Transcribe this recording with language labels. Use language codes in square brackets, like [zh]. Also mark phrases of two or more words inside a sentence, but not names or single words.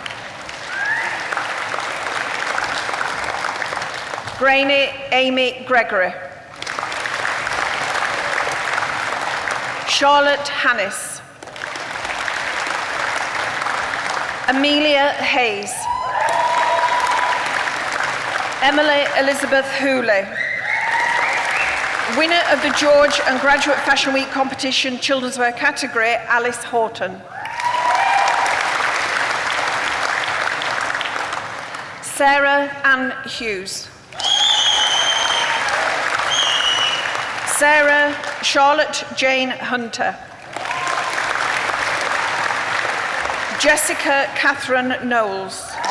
[en] Brainy Amy Gregory. Charlotte Hannis. Amelia Hayes. Emily Elizabeth Hooley. Winner of the George and Graduate Fashion Week competition children's wear category, Alice Horton. Sarah Ann Hughes. Sarah Charlotte Jane Hunter. Jessica Catherine Knowles.